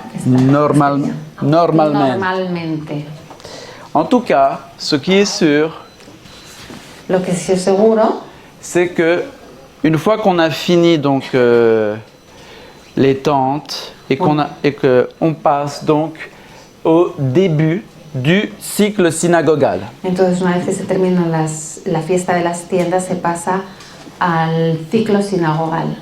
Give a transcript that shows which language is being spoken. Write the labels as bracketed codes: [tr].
[es] Normalmente. Normalmente. [fr] En tout cas, ce qui est sûr, [es] Lo que sí es seguro [fr] c'est que une fois qu'on a fini donc les tentes et qu'on passe donc au début du cycle synagogal. [es] Entonces, una vez que se termina la fiesta de las tiendas, se pasa al ciclo sinagogal.